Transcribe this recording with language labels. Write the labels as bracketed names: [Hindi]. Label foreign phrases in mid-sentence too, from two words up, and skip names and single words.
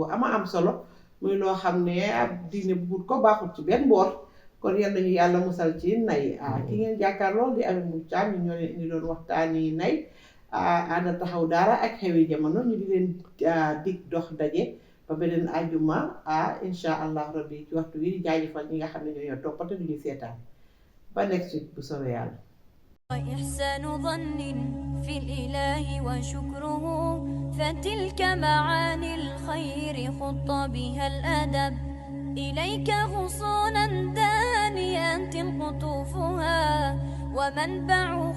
[Wolof] am solo muy loo xam ne diine bu ko baaxul ci benn boor kon yal nañu yàlla musal ci nay ki ngeen jàkkaar lool di Amie Mboup Thiam ñu ñoo leen indi doon waxtaani nay aada taxaw daara ak xewi jamono ñu di leen dig dox daje ba beneen àjjuma [Arabic] إن شاء الله ربي [Wolof] ci waxtu wi di jaajëfal ñi nga xam ne ñoo toppate duñu seetaan ba [English] next week [Wolof] bu soobee yàlla [Arabic] وإحسان ظن في الإله وشكره فتلك معاني الخير خط بها الأدب إليك غصونا دانيات قطوفها ومنبع